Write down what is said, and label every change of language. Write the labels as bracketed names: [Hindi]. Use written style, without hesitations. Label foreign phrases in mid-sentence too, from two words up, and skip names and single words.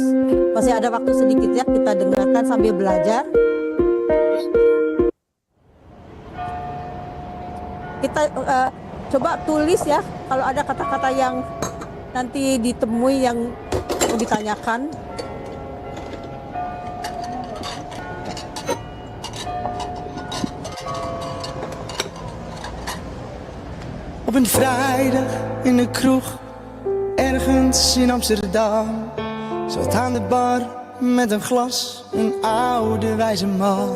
[Indonesian] Masih ada waktu sedikit ya, kita dengarkan sambil belajar. Kita coba tulis ya kalau ada kata-kata yang nanti ditemui yang mau ditanyakan. [Dutch] Op een vrijdag in de kroeg, ergens in Amsterdam, zat aan de bar met een glas een oude wijze man.